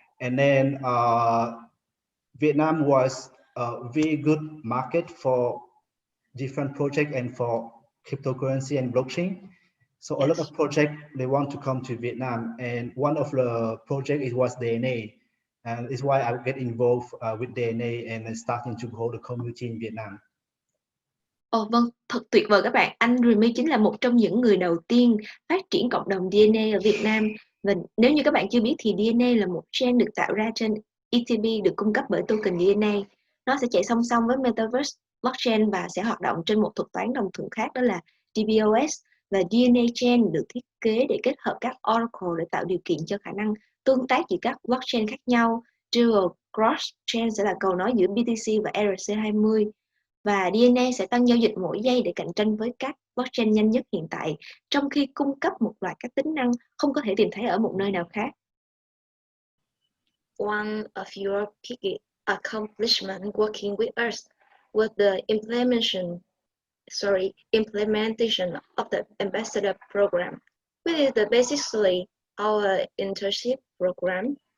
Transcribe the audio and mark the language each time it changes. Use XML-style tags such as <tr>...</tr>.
<en>And then Vietnam was a very good market for different projects and for cryptocurrency and blockchain. So a lot of projects, they want to come to Vietnam, and one of the project it was DNA, and it's why I get involved with DNA and starting to grow the community in Vietnam.</en> <vi>Vâng, thật tuyệt vời các bạn. Anh Remy chính là một trong những người đầu tiên phát triển cộng đồng DNA ở Việt Nam. Và nếu như các bạn chưa biết thì DNA là một chain được tạo ra trên ETB, được cung cấp bởi token DNA. Nó sẽ chạy song song với Metaverse blockchain và sẽ hoạt động trên một thuật toán đồng thuận khác, đó là DBOS. Và DNA chain được thiết kế để kết hợp các oracle để tạo điều kiện cho khả năng tương tác giữa các blockchain khác nhau. Dual Cross Chain sẽ là cầu nối giữa BTC và ERC20. Và DNA sẽ tăng giao dịch mỗi giây để cạnh tranh với các blockchain nhanh nhất hiện tại, trong khi cung cấp một loạt các tính năng không có thể tìm thấy ở một nơi nào khác.</vi> <en>One of your key accomplishments working with us was the implementation of the ambassador program, which is basically our internship program.</en>